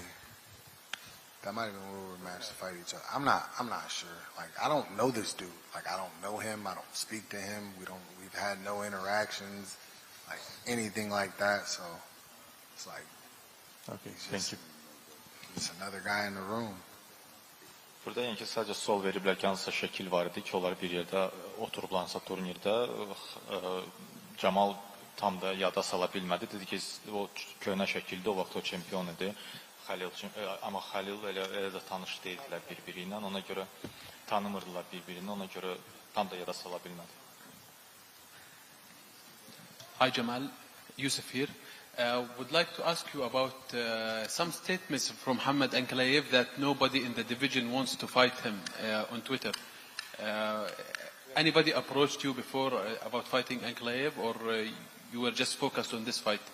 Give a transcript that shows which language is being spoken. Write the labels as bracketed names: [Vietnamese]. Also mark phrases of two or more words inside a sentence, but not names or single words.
[English] That might have been where we were matched to fight each other. I'm not sure. Like, I don't know this dude. Like, I don't know him. I don't speak to him. We've had no interactions, like anything like that. So it's like, okay, thank you. It's another guy in the room. [Azerbaijani] Burada yəni ki, sadəcə sual veriblər ki, hansısa şəkil var idi ki, onlar bir yerdə oturublarsa turnirdə, Camal tam da yada sala bilmədi. Dedi ki, o köhnə şəkildə o vaxt o çempion idi. Amma Xəlil elə də tanış deyildilər bir-biri ilə, ona görə tanımırdılar bir-birini, ona görə tam da yada sala bilmədi. [English] Hi Jamal, Yusuf here. Would like to ask you about some statements from Hamad Ankalaev that nobody in the division wants to fight him on Twitter. Anybody approached you before about fighting Ankalaev, or you were just focused on this fight?